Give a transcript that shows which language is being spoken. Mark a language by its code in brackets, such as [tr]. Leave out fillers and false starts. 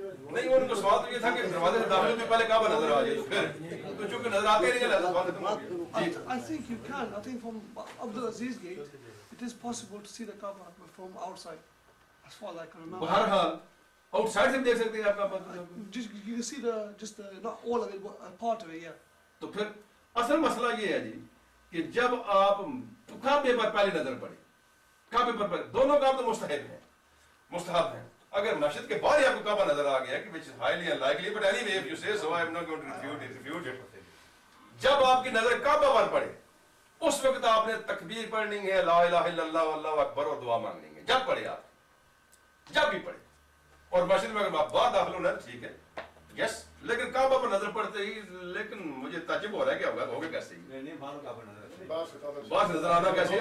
[ur] نہیں, ان کو سوال تو یہ تھا کہ دروازے سے داخل ہوتے پہلے کعبہ نظر آ جائے, تو پھر تو چونکہ نظر آتے نہیں ہے سوال ختم ہو گیا. [en] I think you can. I think from Abdul Aziz Gate, it is possible to see the Kaaba from outside, as far as I can remember. [ur] بہرحال آؤٹ سائڈ سے بھی دیکھ سکتے ہیں آپ کا. [en] You can see just not all of it, but a part of it, yeah. [ur] تو پھر اصل مسئلہ یہ ہے جی کہ جب آپ کعبے پر پہلی نظر پڑے, کعبے پر دونوں کام تو مستحب ہیں. اگر مسجد کے باہر آپ کو کعبہ نظر آ گیا کہ [en] which is highly unlikely, but anyway if you say so I am not going to refute it. [ur] جب آپ کی نظر کعبہ پر پڑے اس وقت آپ نے تکبیر پڑھنی ہے, [ar] لا الہ الا اللہ واللہ اکبر, [ur] اور دعا مانگنی ہے. جب پڑھے آپ, جب بھی پڑھے, اور مسجد میں اگر آپ باہر داخل ہونا ہے ٹھیک ہے, یس, لیکن کعبہ پر نظر پڑتے ہی, لیکن مجھے تعجب ہو رہا ہے کہ ہوگا کیسے ہی باہر نظر آنا کیسے.